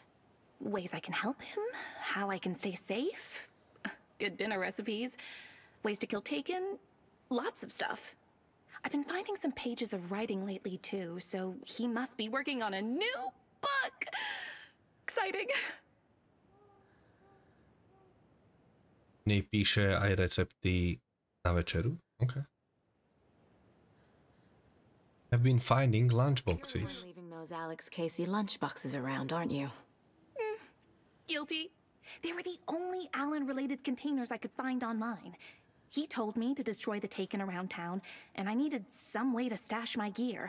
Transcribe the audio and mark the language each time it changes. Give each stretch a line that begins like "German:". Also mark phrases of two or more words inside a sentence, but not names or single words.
English: Ways I can help him, how I can stay safe, good dinner recipes, ways to kill Taken, lots of stuff. I've been finding some pages of writing lately too, so he must be working on a new book. Exciting.
Slovak: Nej píše aj recepty na večeru.
English: Okay. I've been finding lunchboxes. You're leaving those Alex Casey lunchboxes around, aren't you? Guilty. They were the only Alan-related containers I could find online. He told me to destroy the Taken around town, and I needed some way to stash my gear.